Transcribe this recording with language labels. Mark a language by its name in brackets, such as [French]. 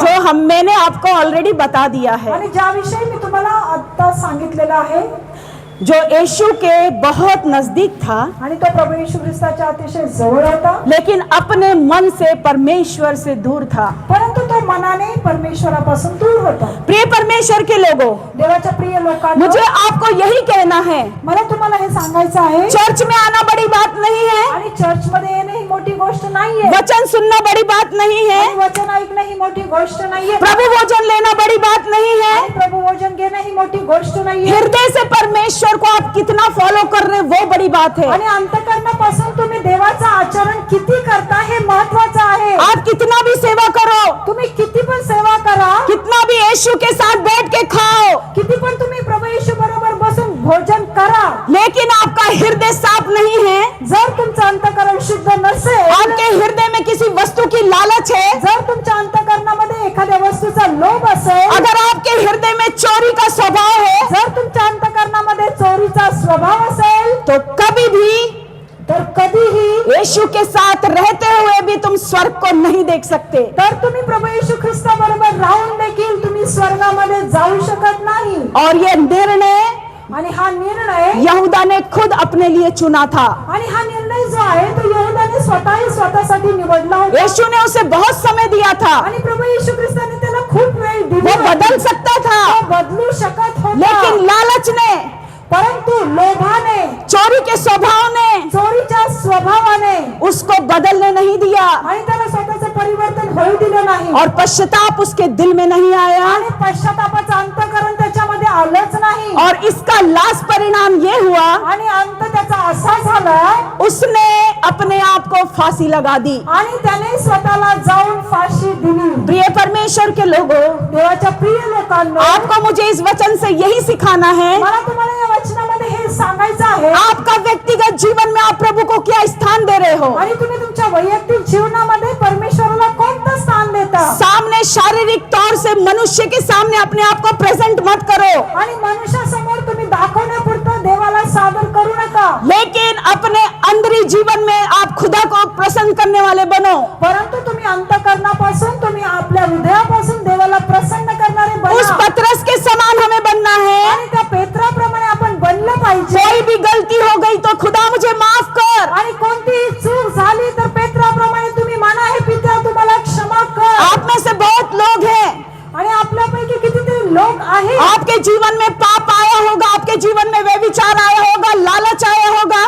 [Hindi] जो मैंने आपको ऑलरेडी बता दिया है, [Marathi] आणि ज्याविषयी मी तुम्हाला आता सांगितलेलं आहे, [Hindi] जो यीशु के बहुत नजदीक था, [Marathi] आणि तो प्रभू येशू ख्रिस्ताच्या अतिशय जवळ होता, [Hindi] लेकिन अपने मन से परमेश्वर से दूर था। [Marathi] परंतु तो मनाने परमेश्वरापासून दूर होता। [Hindi] प्रिय परमेश्वर के लोगों, [Marathi] देवाच्या प्रिय लोकांनो, [Hindi] मुझे आपको यही कहना है, [Marathi] मला तुम्हाला हे सांगायचं आहे, [Hindi] चर्च में आना बड़ी बात नहीं है, [Marathi] आणि चर्च मध्ये येणे ही मोठी गोष्ट नाहीये, [Hindi] वचन सुनना बड़ी बात नहीं है, [Marathi] आणि वचन ऐकणं ही मोठी गोष्ट नाहीये, [Hindi] प्रभु भोजन लेना बड़ी बात नहीं है, [Marathi] आणि प्रभू भोजन घेणं ही मोठी गोष्ट नाहीये, [Hindi] हृदय से परमेश्वर को आप कितना फॉलो कर रहे वो बड़ी बात है। [Marathi] आणि अंतःकरणापासून तुम्ही देवाचं आचरण किती करता हे महत्त्वाचं आहे। [Hindi] आप कितना भी सेवा करो, [Marathi] तुम्ही किती पण सेवा करा, [Hindi] कितना भी यीशु के साथ बैठ के खाओ, [Marathi] किती पण तुम्ही प्रभू येशू बरोबर बसून भोजन करा, [Hindi] लेकिन आपका हृदय साफ नहीं है, [Marathi] जर तुमचं अंतःकरण शुद्ध नसेल, [Hindi] आपके हृदय में किसी वस्तु की लालच है, [Marathi] जर तुमच्या अंतःकरणामध्ये एखाद्या वस्तूचा लोभ असेल, [Hindi] अगर आपके हृदय में चोरी का स्वभाव है, [Marathi] जर तुमच्या अंतःकरणामध्ये चोरीचा स्वभाव असेल, [Hindi] तो कभी भी [Marathi] तर कधीही [Hindi] यीशु के साथ रहते हुए भी तुम स्वर्ग को नहीं देख सकते। [Marathi] तर तुम्ही प्रभू येशू ख्रिस्ता बरोबर राहून देखील तुम्ही स्वर्गामध्ये जाऊ शकत नाही। [Hindi] और ये निर्णय [Marathi] आणि हा निर्णय [Hindi] यहूदा ने खुद अपने लिए चुना था। [Marathi] आणि हा निर्णय जो आहे तो यहूदाने स्वतःसाठी निवडला होता। [Hindi] यीशु ने उसे बहुत समय दिया था, [Marathi] आणि प्रभू येशू ख्रिस्ताने त्याला खूप वेळ दिली [Hindi] वो [Marathi] होती। [Hindi] बदल सकता था, [Marathi] तो बदलू शकत होता, [Hindi] लेकिन लालच ने, [Marathi] परंतु लोभाने, [Hindi] चोरी के स्वभाव ने [Marathi] चोरीच्या स्वभावाने [Hindi] उसको बदलने नहीं दिया, [Marathi] आणि त्याला स्वतःचं परिवर्तन होऊ दिलं नाही, [Hindi] और पश्चाताप उसके दिल में नहीं आया, [Marathi] आणि पश्चातापाचं अंतःकरण त्याच्यामध्ये आलंच नाही। [Hindi] और इसका लास्ट परिणाम ये हुआ, [Marathi] आणि अंत त्याचा असा झाला, [Hindi] उसने अपने आप को फांसी लगा दी। [Marathi] आणि त्याने स्वतःला जाऊन फाशी दिली। [Hindi] प्रिय परमेश्वर के लोगों, [Marathi] देवाच्या प्रिय लोकांनो, [Hindi] आपको मुझे इस वचन से यही सिखाना है, [Marathi] मला तुम्हाला या वचनामध्ये हे सांगायचं आहे, [Hindi] आपका व्यक्तिगत जीवन में आप प्रभु को क्या स्थान दे रहे हो। [Marathi] आणि तुम्ही तुमच्या वैयक्तिक जीवनामध्ये परमेश्वराला कोणतं स्थान देता। [Hindi] सामने शारीरिक तौर से मनुष्य के सामने अपने आप को प्रेजेंट मत करो, [Marathi] आणि मनुष्यासमोर तुम्ही दाखवण्यापुरतं देवाला सादर करू नका, [Hindi] लेकिन अपने अंदरी जीवन में आप खुदा को प्रसन्न करने वाले बनो। [Marathi] परंतु तुम्ही अंतःकरणापासून, तुम्ही आपल्या हृदयापासून देवाला प्रसन्न करणारे [Hindi] उस [Marathi] बना। [Hindi] पतरस के समान हमें बनना है। [Marathi] आणि त्या पेत्राप्रमाणे आपण बनलं पाहिजे। [Hindi] कोई भी गलती हो गई तो खुदा मुझे माफ कर। [Marathi] आणि कोणतीही चूक झाली तर पेत्राप्रमाणे तुम्ही म्हणा, हे पित्या तुम्हाला क्षमा कर। [Hindi] आप में से बहुत लोग हैं, [Marathi] आणि आपल्यापैकी कितीतरी लोक आहेत, [Hindi] आपके जीवन में पाप आया होगा, आपके जीवन में व्यभिचार आया होगा, लालच आया होगा,